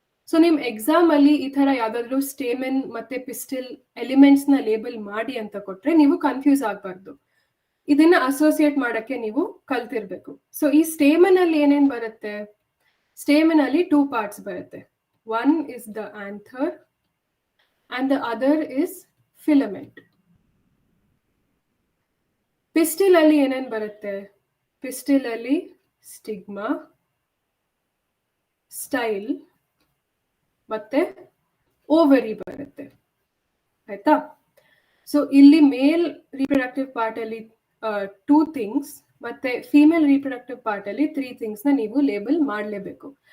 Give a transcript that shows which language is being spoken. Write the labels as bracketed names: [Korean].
[Kannada] So ನಿಮ್ exam ಅಲ್ಲಿ ಈ ತರ ಯಾವ್ದಾದ್ರು ಸ್ಟೇಮನ್ ಮತ್ತೆ ಪಿಸ್ಟಿಲ್ ಎಲಿಮೆಂಟ್ಸ್ ನ ಲೇಬಲ್ ಮಾಡಿ ಅಂತ ಕೊಟ್ರೆ ನೀವು ಕನ್ಫ್ಯೂಸ್ ಆಗ್ಬಾರ್ದು. ಇದನ್ನ ಅಸೋಸಿಯೇಟ್ ಮಾಡಕ್ಕೆ ನೀವು ಕಲ್ತಿರ್ಬೇಕು. ಸೊ ಈ ಸ್ಟೇಮನ್ ಅಲ್ಲಿ ಏನೇನ್ ಬರುತ್ತೆ? ಸ್ಟೇಮನ್ ಅಲ್ಲಿ 2 parts ಬರುತ್ತೆ. [English] 1 is the anther and the other is filament. [Kannada] Pistil ಅಲ್ಲಿ ಏನೇನ್ ಬರುತ್ತೆ? ಪಿಸ್ಟಿಲ್ ಅಲ್ಲಿ ಸ್ಟಿಗ್ಮಾ, ಸ್ಟೈಲ್ ಮತ್ತೆ ಓವರಿ ಬರುತ್ತೆ. ಆಯ್ತಾ? ಸೊ ಇಲ್ಲಿ ಮೇಲ್ ರೀಪ್ರೊಡಕ್ಟಿವ್ ಪಾರ್ಟ್ ಅಲ್ಲಿ 2 things ಮತ್ತೆ ಫೀಮೇಲ್ ರೀಪ್ರೊಡಕ್ಟಿವ್ ಪಾರ್ಟ್ ಅಲ್ಲಿ 3 things ನ ನೀವು ಲೇಬಲ್ ಮಾಡಲೇಬೇಕು.